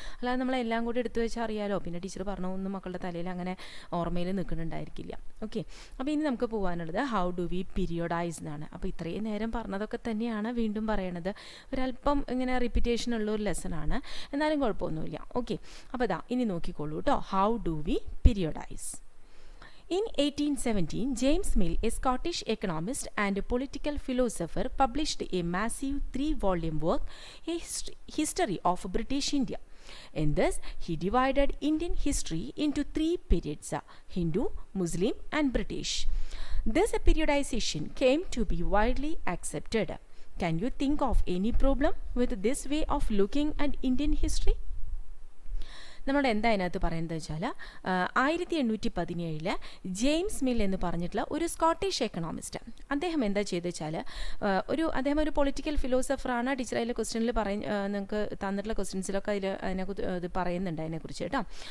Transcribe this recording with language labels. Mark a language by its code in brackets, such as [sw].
[ml] അല്ലാതെ നമ്മളെല്ലാം കൂടി എടുത്തു വെച്ചാൽ അറിയാലോ, പിന്നെ ടീച്ചർ പറഞ്ഞൊന്നും മക്കളുടെ തലയിൽ അങ്ങനെ ഓർമ്മയിൽ നിൽക്കുന്നുണ്ടായിരിക്കില്ല. ഓക്കെ, അപ്പോൾ ഇനി നമുക്ക് പോകാനുള്ളത് [en] how do we periodize [ml] എന്നാണ്. അപ്പോൾ ഇത്രയും നേരം പറഞ്ഞതൊക്കെ തന്നെയാണ് വീണ്ടും പറയണത്. ഒരല്പം ഇങ്ങനെ റിപ്പീറ്റേഷൻ ഉള്ള ഒരു ലെസൺ ആണ്, എന്നാലും കുഴപ്പമൊന്നുമില്ല. ഓക്കെ, അപ്പോൾ ഇതാ ഇനി നോക്കിക്കോളൂ കേട്ടോ. [en] How do we periodize. In 1817, James Mill, a Scottish economist and a political philosopher, published a massive 3-volume work, A History of British India. In this, he divided Indian history into 3 periods: Hindu, Muslim, and British. This periodization came to be widely accepted. Can you think of any problem with this way of looking at Indian history? [ml] നമ്മളോട് എന്താ അതിനകത്ത് പറയുന്നത് വെച്ചാൽ 1817 James mill എന്ന് പറഞ്ഞിട്ടുള്ള ഒരു Scottish economist, അദ്ദേഹം എന്താ ചെയ്തെന്ന് വെച്ചാൽ അദ്ദേഹം ഒരു പൊളിറ്റിക്കൽ ഫിലോസഫറാണ്. ടീച്ചർ അതിലെ ക്വസ്റ്റ്യനിൽ നിങ്ങൾക്ക് തന്നിട്ടുള്ള ക്വസ്റ്റ്യൻസിലൊക്കെ ഇത് പറയുന്നുണ്ട് അതിനെക്കുറിച്ച് കേട്ടോ.